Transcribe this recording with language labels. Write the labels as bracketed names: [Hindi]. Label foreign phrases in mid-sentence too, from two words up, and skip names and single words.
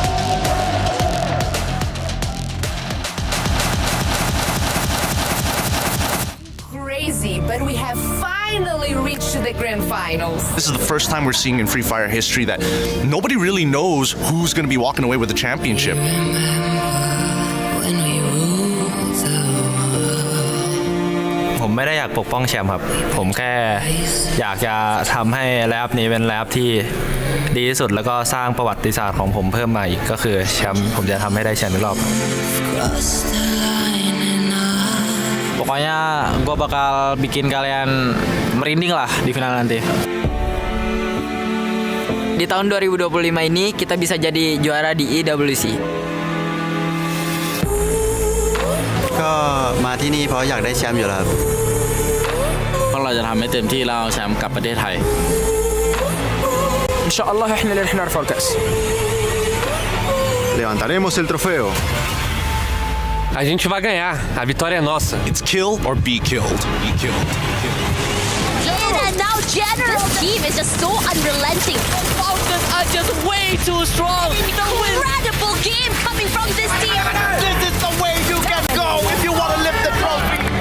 [English] Crazy, but we have finally reached the Grand Finals. This is the first time we're seeing in Free Fire history that nobody really knows who's going to be walking away with the championship. [Thai] ไม่ได้อยากปกป้องแชมป์ครับผมแค่อยากจะทำให้แลบนี้เป็นแลบที่ดีที่สุดแล้วก็สร้างประวัติศาสตร์ของผมเพิ่มมาอีกก็คือแชมป์ผมจะทำให้ได้แชมป์อีกรอบ [Indonesian] Pokoknya gue bakal bikin kalian merinding lah di final nanti. Di tahun 2025 ini kita bisa jadi juara di EWC. [Thai] ก็มาที่นี่เพราะอยากได้แชมป์อยู่แล้วครับเพราะเราจะทำให้เต็มที่แล้วเอาแชมป์กลับประเทศไทย [Arabic] إن شاء الله إحنا اللي رح نرفع الكأس. [Spanish] Levantaremos el trofeo. [Portuguese] A gente vai ganhar. A vitória é nossa. [English] It's kill or be killed. Be killed. And now General's team is just so unrelenting. The Falcons are just way too strong. Incredible game coming from this team. This is the way you can go if you want to lift the trophy.